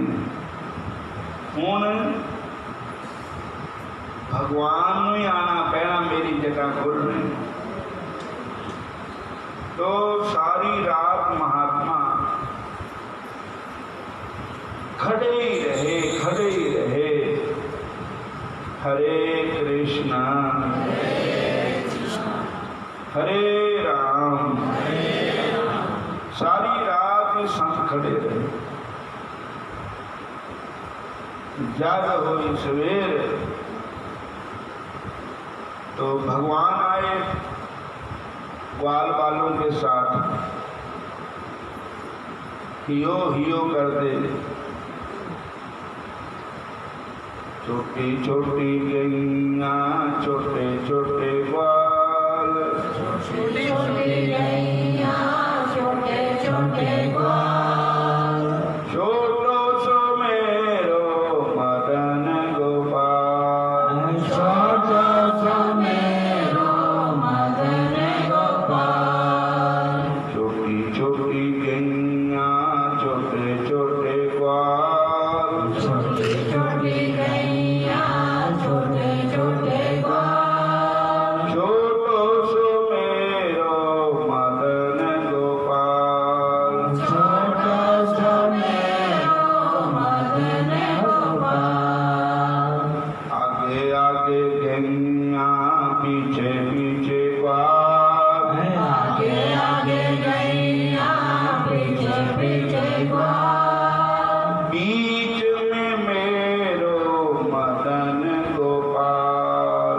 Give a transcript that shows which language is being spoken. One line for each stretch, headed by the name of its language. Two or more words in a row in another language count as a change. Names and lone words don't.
Punjabi: ਹੁਣ ਭਗਵਾਨ ਨੂੰ ਹੀ ਆਣਾ ਪੈਣਾ ਮੇਰੀ ਜਗ੍ਹਾ ਖੋਲ੍ਹਣੇ।
Hindi: तो सारी रात महात्मा खड़े ही रहे। हरे कृष्णा हरे राम। सारी रात ही संत खड़े रहे। जब हुई सवेर तो भगवान आए ग्वाल बालों के साथ, हियो हियो करते। छोटी छोटी गैया छोटे छोटे ग्वाल, छोटी छोटी गैया छोटे छोटे ग्वाल,
Braj: छोटो सो मेरो मदन गोपाल, छोटो सो मेरो मदन गोपाल।
Hindi: छोटी छोटी गैया छोटे छोटे ग्वाल, छोटी छोटी गैया छोटे छोटे ग्वाल,
Braj: छोटो सो मेरो मदन गोपाल, छोटो सो मेरो मदन गोपाल।
Hindi: आगे आगे गैया पीछे पीछे ग्वाल, आगे आगे गैया पीछे पीछे ग्वाल,
Braj: बीच में मेरो मदन गोपाल,